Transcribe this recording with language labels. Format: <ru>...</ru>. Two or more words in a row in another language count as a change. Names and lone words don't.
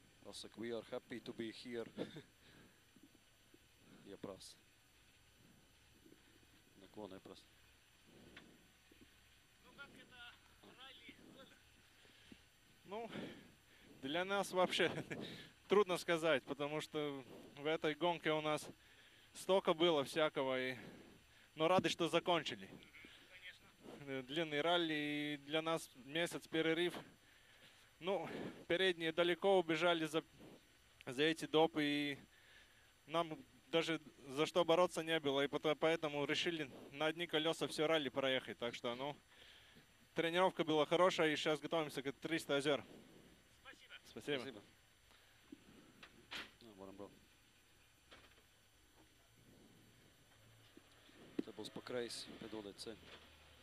<lv>Pasaka,</lv> <en>we are happy to be here.</en> <lv>Ieprasa. Neko neprasa.</lv> <ru>Ну, для нас вообще трудно сказать, потому что в этой гонке у нас столько было всякого. Но рады, что закончили. Длинный ралли, и для нас месяц перерыв. Ну, передние далеко убежали за эти допы, и нам даже за что бороться не было. И поэтому решили на одни колеса все ралли проехать. Так что, ну, тренировка была хорошая, и сейчас готовимся к 300 озер. Спасибо. Спасибо.</ru> <lv>Varam braukt. Te būs pa kreisi, piedodiet ceļu.</lv>